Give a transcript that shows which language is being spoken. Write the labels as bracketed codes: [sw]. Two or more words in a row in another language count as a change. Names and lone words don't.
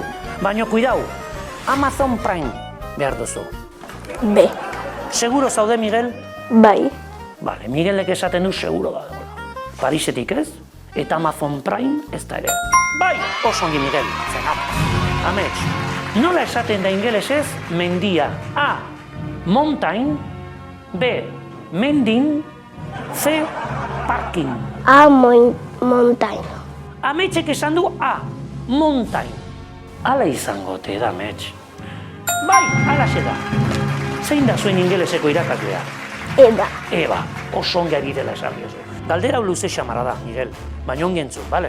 [eu] Baina, kuidau, Amazon Prime behar duzu. B. Seguro zaude, Miguel? Bai. Bale, Miguelek esaten du seguro da. Parisetik ez, eta Amazon Prime ez da ere. Bai, oso ongi, Miguel. Amets, nola esaten da ingelesez mendia? A. Mountain. B. Mendin. C. Parking. A. Mountain. Ametsek esan du A. Mountain. Hala izango te da, Amets. Bai, halaxe da. Zein da zuen ingeleseko irakaslea? Eba. Eba, oso ongi ari dela esan diozu. Galdera luze xamara da, Miguel, baina ongi entzun, bale?